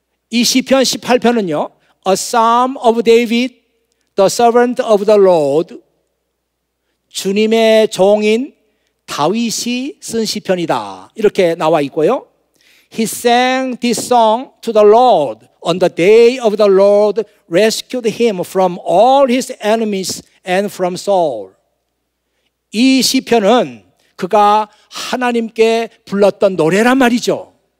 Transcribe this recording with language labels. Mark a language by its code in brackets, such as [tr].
[ko] 이 시편 18편은요, [en] A Psalm of David, the servant of the Lord, [ko] 주님의 종인 다윗이 쓴 시편이다, 이렇게 나와 있고요. [en] He sang this song to the Lord on the day of the Lord rescued him from all his enemies and from Saul. [ko] 이 시편은 그가 하나님께 불렀던 노래란 말이죠.